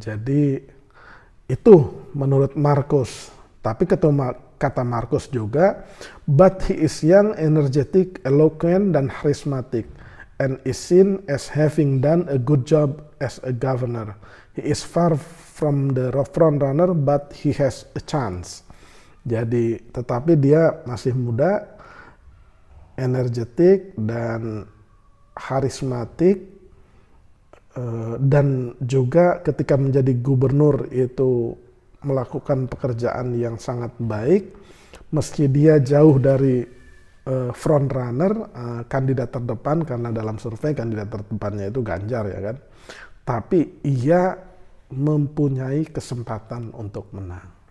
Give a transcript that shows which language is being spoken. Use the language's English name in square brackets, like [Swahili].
[Indonesian] Jadi itu menurut Marcus. Tapi kata Marcus juga, [English] but he is young, energetic, eloquent, dan charismatic, and is seen as having done a good job as a governor. He is far from the front runner, but he has a chance. [Indonesian] Jadi, tetapi dia masih muda, energetik, dan charismatik, dan juga ketika menjadi gubernur itu melakukan pekerjaan yang sangat baik, meski dia jauh dari front runner, kandidat terdepan, karena dalam survei kandidat terdepannya itu Ganjar ya kan, tapi ia mempunyai kesempatan untuk menang.